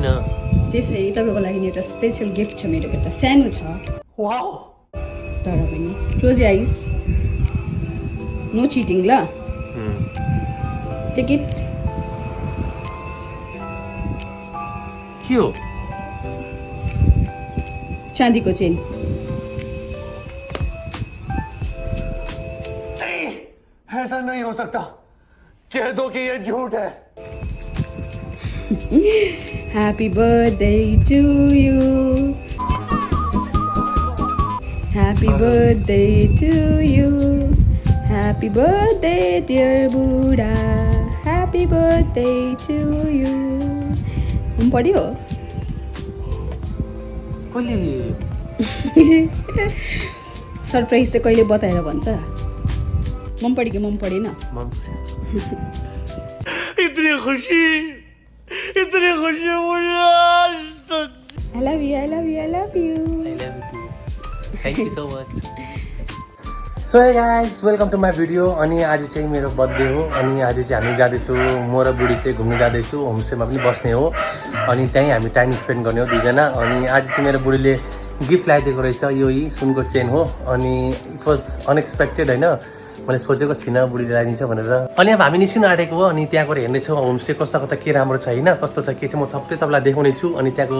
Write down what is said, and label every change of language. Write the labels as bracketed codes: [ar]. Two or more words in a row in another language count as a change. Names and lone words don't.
[ne] त्यसै तपाईँको लागि एउटा [en] special gift [ne] छ मेरो एउटा सानो छ वाउ तर पनि [en] close eyes no cheating [ne] ल [en] take it [ne] के हो चाँदीको चेन [hi] ऐसा नहीं हो सकता कह दो कि ये झूठ है [en] Happy birthday to you Happy birthday to you Happy birthday dear Buddha Happy birthday to you [ne] मन पढ्यो कहिले सरप्राइज चाहिँ कहिले बताएर भन्छ मन पढ्यो कि मन पढेन [hi] इतनी खुशी मुझे [en] I love you I love you I love you thank you so much so hey guys welcome to my video [ne] अनि आज चाहिँ मेरो बर्थडे हो अनि आज चाहिँ हामी जाँदैछौँ म र बुढी चाहिँ घुम्नु जाँदैछु होमस्टेमा पनि बस्ने हो अनि त्यहीँ हामी [en] time spend [ne] गर्ने हो दुईजना अनि आज चाहिँ मेरो बुढीले गिफ्ट ल्याइदिएको रहेछ यो सुनको चेन हो अनि [en] it was unexpected [ne] होइन मैले सोचेको थिइनँ बुढीले ल्याइदिन्छ भनेर अनि अब हामी निस्किनु आँटेको हो अनि त्यहाँ गएर हेर्नेछौँ होमस्टे कस्ता कता के राम्रो छ होइन कस्तो छ के चाहिँ म थप्पै तपाईँलाई देखाउने छु अनि त्यहाँको